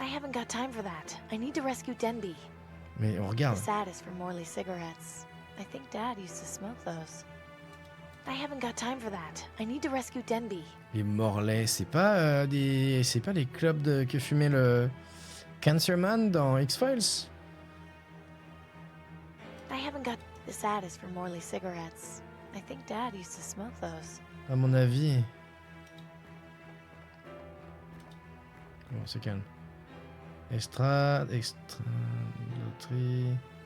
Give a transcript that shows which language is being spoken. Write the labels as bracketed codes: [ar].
[en] I haven't got time for that. I need to rescue Denby. [fr] Mais on regarde. [en] This ad is for Morley cigarettes. I think Dad used to smoke those. I haven't got time for that. I need to rescue Denby. [fr] Les Morlaix, c'est pas les clubs que fumait le Cancerman dans X-Files? [en] I haven't got... This ad is for Morley cigarettes. I think Dad used to smoke those. [fr] À mon avis. Bon, c'est calme. Extra, loterie.